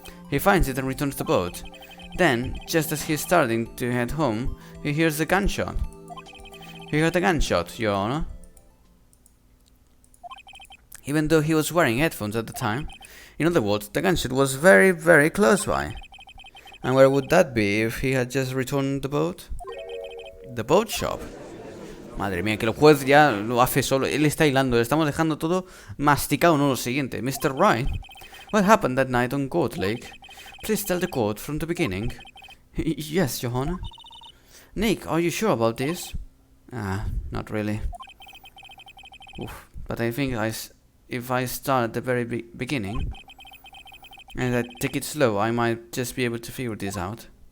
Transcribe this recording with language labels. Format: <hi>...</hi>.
<en>He finds it and returns the boat. Then, just as he's starting to head home, he hears a gunshot. He heard a gunshot, Your Honor. Even though he was wearing headphones at the time. In other words, the gunshot was very, very close by. And where would that be if he had just returned the boat? The boat shop.</en> <es>Madre mía, que el juez ya lo hace solo. Él está hilando. Le estamos dejando todo masticado, no lo siguiente.</es> <en>Mr. Wright, what happened that night on Goat Lake? Please tell the court from the beginning. Yes, Your Honor. Nick, are you sure about this? Not really. Oof. But I think if I start at the very beginning and I take it slow, I might just be able to figure this out.</en>